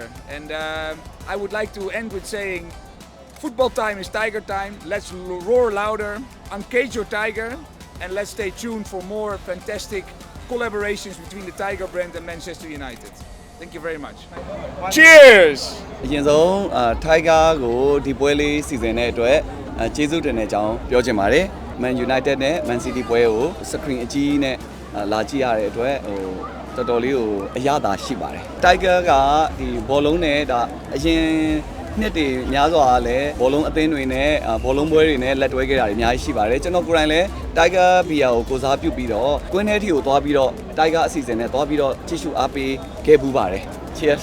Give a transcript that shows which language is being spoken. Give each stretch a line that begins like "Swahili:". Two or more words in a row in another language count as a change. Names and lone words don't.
English: And I would like to end with saying, football time is Tiger time. Let's roar louder, uncage your Tiger, and let's stay tuned for more fantastic collaborations between the Tiger brand and Manchester United. Thank you very much. Cheers!
Burmese: အရင်ဆုံး Tiger ကိုဒီပွဲလေးစီစဉ်တဲ့အတွက်ကျေးဇူးတင်တဲ့အကြောင်းပြောချင်ပါတယ် Man United နဲ့ Man City ပွဲကို screen အကြီးနဲ့လာကြည့်ရတဲ့အတွက်တော်တော်လေးကိုအရသာရှိပါတယ် Tiger ကဒီဘောလုံးနဲ့ဒါအရင်နှစ်တွေများစွာလည်းဘောလုံးအသင်းတွေနဲ့ဘောလုံးပွဲတွေနဲ့လက်တွဲခဲ့တာတွေအများကြီးရှိပါတယ်ကျွန်တော်ကိုယ်တိုင်လည်း Tiger Beer ကိုကိုစားပြုပြီးတော့ကွင်းထဲထိကိုသွားပြီးတော့ Tiger အစီအစဉ်နဲ့သွားပြီးတော့ကြည့်ရှုအားပေးခဲ့ပူးပါတယ် cheers